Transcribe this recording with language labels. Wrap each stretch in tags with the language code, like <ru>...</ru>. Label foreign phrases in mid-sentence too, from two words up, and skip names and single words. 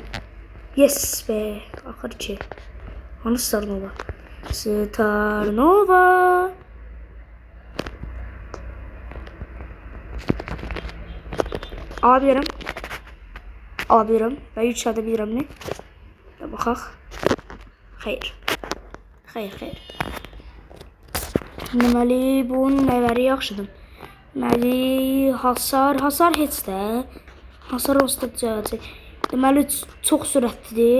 <az>Yes be. Axır ki. Hani Star Nova? Star Nova.</az> <tr>Alabilirim ve yükseltebilirim ne?</tr> <az>Baxaq. Xeyr. Deməli, bunun nələri yaxşıdır? Deməli, hasar heç də. Hasar olsa düzələcək. Deməli, çox sürətlidir.</az>